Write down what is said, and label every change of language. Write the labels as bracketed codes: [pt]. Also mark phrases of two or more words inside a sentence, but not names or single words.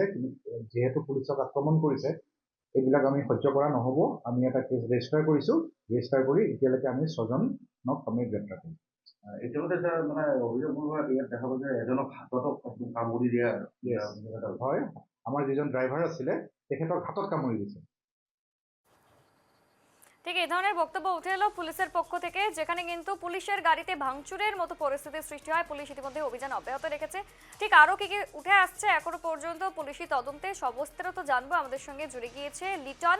[as] কিন্তু যিহেতু পুলিচক আক্ৰমণ কৰিছে, এইবিলাক আমি সহ্য কৰা নহ'ব। আমি এটা [en] case register [as] কৰিছোঁ। ৰেজিষ্টাৰ কৰি এতিয়ালৈকে আমি 6 জনক আমি গ্ৰেপ্তাৰ কৰিছোঁ। ইতিমধ্যে মানে অভিযোগবোৰ ইয়াত দেখা গৈছে এজনক হাততো কামুৰি দিয়া হয়, আমাৰ যিজন ড্ৰাইভাৰ আছিলে তেখেতক হাতত কামুৰি দিছে। [bn] ঠিক এই ধরনের বক্তব্য উঠে এলো পুলিশের পক্ষ থেকে, যেখানে কিন্তু পুলিশের গাড়িতে ভাঙচুরের মতো পরিস্থিতির সৃষ্টি হয়। পুলিশ ইতিমধ্যে অভিযান অব্যাহত রেখেছে। ঠিক আরো কি কি উঠে আসছে এখনো পর্যন্ত পুলিশি তদন্তে সবস্তারত জানবো। আমাদের সঙ্গে জুড়ে গিয়েছে লিটন।